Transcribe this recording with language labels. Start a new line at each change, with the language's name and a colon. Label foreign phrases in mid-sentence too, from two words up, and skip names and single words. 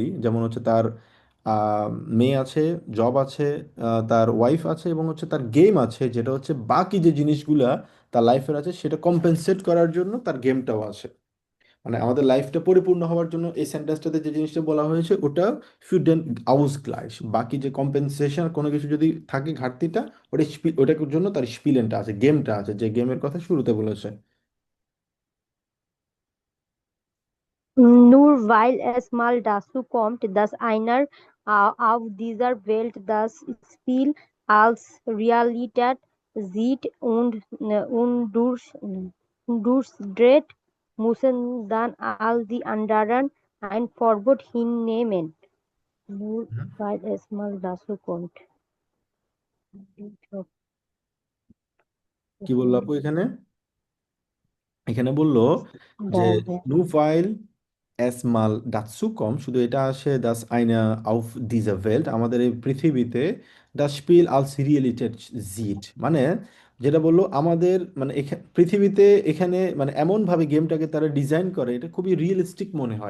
Bangla: যেমন হচ্ছে তার মেয়ে আছে, জব আছে, তার ওয়াইফ আছে, এবং হচ্ছে তার গেম আছে, যেটা হচ্ছে বাকি যে জিনিসগুলা তার লাইফের আছে সেটা কম্পেনসেট করার জন্য তার গেমটাও আছে। মানে আমাদের লাইফটা পরিপূর্ণ হওয়ার জন্য এই সেন্টেন্সটাতে যে জিনিসটা বলা হয়েছে ওটা
German: für den Ausgleich.
Bangla: বাকি যে কম্পেনসেশন কোনো কিছু যদি থাকে ঘাটতিটা, ওটার জন্য তার স্পিলেনটা আছে, গেমটা আছে, যে গেমের কথা শুরুতে বলেছে।
German: Nur weil es mal dazu kommt, dass einer auf dieser Welt das Spiel als Realität sieht und durchdreht, müssen dann all die anderen ein Verbot hinnehmen. Nur হুম। weil es mal dazu kommt.
Bangla: কি বললো আপু এখানে? এখানে বললো যে দাঁড়ান।
German: Nur weil es mal dazu kommt,
Bangla: শুধু এটা আসে
German: dass einer auf dieser Welt,
Bangla: আমাদের এই পৃথিবীতে
German: das Spiel als Realität sieht,
Bangla: মানে যেটা বললো আমাদের মানে পৃথিবীতে এখানে মানে এমনভাবে গেমটাকে তারা ডিজাইন করে এটা খুবই রিয়েলিস্টিক মনে হয়।